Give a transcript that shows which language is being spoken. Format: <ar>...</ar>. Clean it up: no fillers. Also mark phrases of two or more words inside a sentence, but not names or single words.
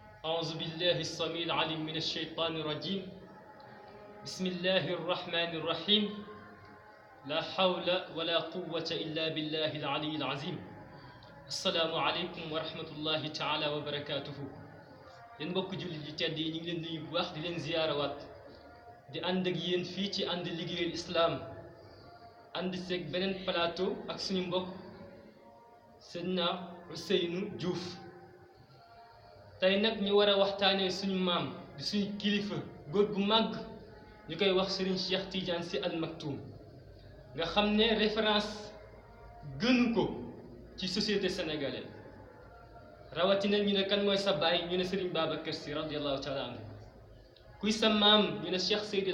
<ar>أعوذ بالله السميع العليم من الشيطان الرجيم بسم الله الرحمن الرحيم لا حول ولا قوة إلا بالله العلي العظيم السلام عليكم ورحمة الله تعالى وبركاته</ar> <wo>yéen mbokk jullit yi tedd yi ñu ngi leen di nuyu bu baax di leen ziyaarawaat di ànd ak yéen fii ci ànd liggéeyal islaam ànd seeg beneen plateau ak suñu mbokk Seydina Ousseynou Diouf tey nag ñu war a waxtaanee suñu maam di suñu kilifa góor gu màgg ñu koy wax Serigne Cheikh Tidiane Sy Al Maktoum nga xam ne référence gënu ko ci</wo> <fr>société sénégalaise</fr> <wo>rawatina ñu ne kan mooy sa baay ñu ne Serigne Babacar Sy</wo> <ar>رضي الله تعالى عنه</ar> <wo>kuy sa maam ñu ne Cheikh Seydi</wo>